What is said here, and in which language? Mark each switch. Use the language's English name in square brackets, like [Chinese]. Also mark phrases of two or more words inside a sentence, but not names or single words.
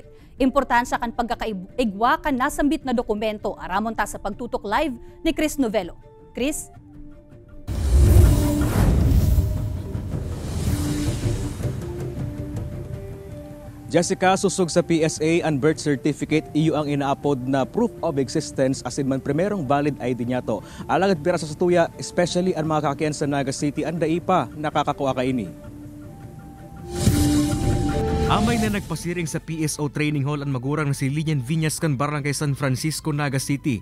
[Bikol] Importansya kan pagkakaigwa kan nasambit na dokumento aramon ta sa pagtutok live ni Chris Novelo. Chris? Jessica, susog sa PSA ang birth certificate iyo ang inaapod na proof of existence asin man primerong valid ID niya to. Alagad pira sa tuya, especially ang mga kaakian sa Naga City, ang dai pa nakakakuha ka ini. Amay na nagpasiring sa PSO Training Hall ang magurang na si Lilian Viñas kan Barangay San Francisco, Naga City.